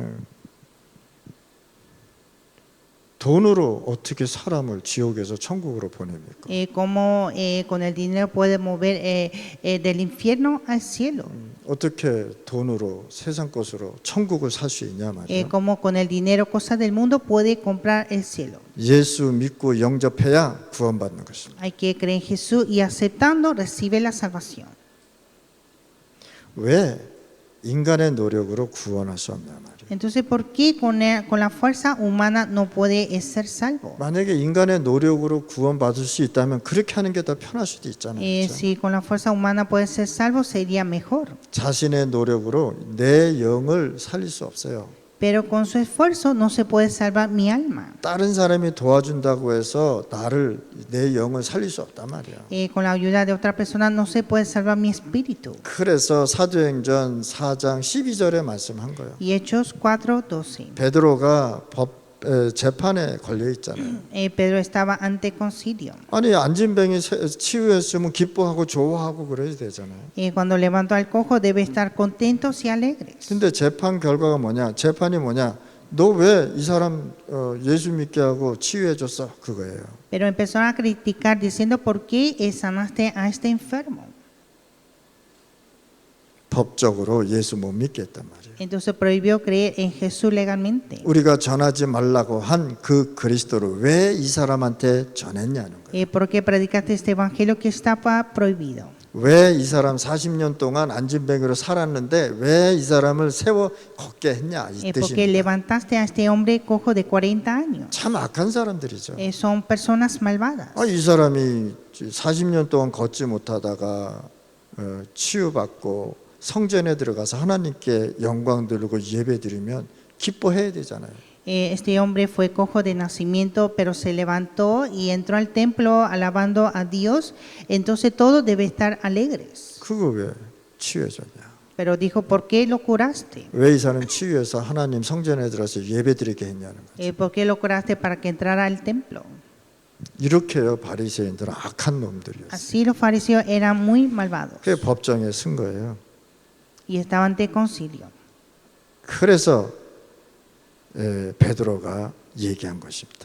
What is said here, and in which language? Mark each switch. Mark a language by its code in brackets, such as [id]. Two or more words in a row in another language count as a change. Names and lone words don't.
[ko] 돈으로 어떻게 사람을 지옥에서 천국으로 보냅니까? [es] Cómo con el dinero puede mover del infierno al cielo. [ko] 어떻게 돈으로 세상 것으로 천국을 살 수 있냐 말이에요. [es] Cómo con el dinero, cosas del mundo, puede comprar el cielo. [ko] 예수 믿고 영접해야 구원받는 것입니다. [es] Hay que creer en Jesús y aceptando recibe la salvación. [ko] 왜 인간의 노력으로 구원할 수 없냐 말이에요. [es] Entonces, ¿por qué con la fuerza humana no puede ser salvo? [ko] 만약에 인간의 노력으로 구원받을 수 있다면 그렇게 하는 게 더 편할 수도 있잖아요. 그렇죠? [es] Si con la fuerza humana puede ser salvo, sería mejor. [ko] 자신의 노력으로 내 영을 살릴 수 없어요. [es] Pero con su esfuerzo no se puede salvar mi alma. [ko] 다른 사람이 도와준다고 해서 내 영을 살릴 수 없단 말이야. [es] Con la ayuda de otra persona no se puede salvar mi espíritu. [ko] 그래서 사도행전 4장 12절에 말씀한 거예요. [es] Y Hechos 4:12. [ko] 베드로가 재판에 걸려 있잖아요. [es] Pedro estaba ante concilio. [ko] 아니 안진병이 치유했으면 기뻐하고 좋아하고 그래야 되잖아요. [es] Cuando levantó al cojo debe estar contentos y alegres. [ko] 근데 재판 결과가 뭐냐? 재판이 뭐냐? 너 왜 이 사람 예수 믿게 하고 치유해 줬어? 그거예요. [es] Pero empezaron a criticar diciendo ¿por qué sanaste a este enfermo? [ko] 법적으로 예수 못 믿게 했단 말이에요. [es] Entonces prohibió creer en Jesús legalmente. [ko] 우리가 전하지 말라고 한 그 그리스도를 왜 이 사람한테 전했냐는 거예요. [es] ¿Por qué predicaste este evangelio que estaba prohibido? [ko] 왜 이 사람 40년 동안 안진뱅이로 살았는데 왜 이 사람을 세워 걷게 했냐 이 [es] Porque [ko] 뜻입니다. [es] levantaste a este hombre cojo de 40 años. [ko] 참 악한 사람들이죠. [es] Son personas malvadas. [ko] 이 사람이 40년 동안 걷지 못하다가 치유받고 성전에 들어가서 하나님께 영광 돌리고 예배 드리면 기뻐해야 되잖아요. [es] Este hombre fue cojo de nacimiento, pero se levantó y entró al templo alabando a Dios. Entonces todos deben estar alegres. [ko] 그거 왜 치유해줬냐? [es] Pero dijo, ¿por qué lo curaste? [ko] 왜 이 사람 치유해서 하나님 성전에 들어서 예배 드리게 했냐는 거죠. [es] ¿Por qué lo curaste para que entrara al templo? [ko] 이렇게요 바리새인들은 악한 놈들이었어요. [es] Así los fariseos eran muy malvados [ko] 그게 법정에 쓴 거예요. [es] y estaban ante concilio. [ko] 그래서 베드로가 얘기한 것입니다.